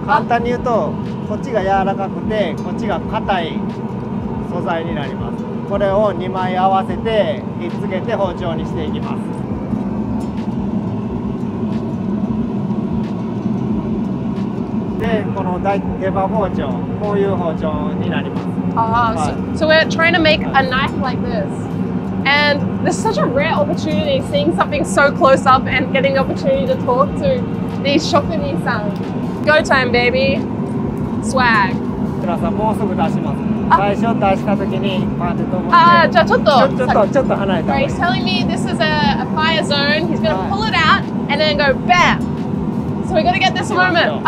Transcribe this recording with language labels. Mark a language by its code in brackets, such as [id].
[ja] 簡単に言うとこっちが柔らかくてこっちが硬い素材になります。これを2枚合わせてひっつけて包丁にしていきます。で、この手羽包丁、こういう包丁になります。 [en] So we're trying to make a knife like this. And there's such a rare opportunity seeing something so close up and getting the opportunity to talk to these shokunin-san. Go time, baby. Swag. [ja] さんもうすぐ出します。最初出した時にパーンって飛ぶんで。じゃあちょっと離れた。 [en] He's telling me this is a fire zone. He's going to pull it out and then go bam. So we got to get this moment.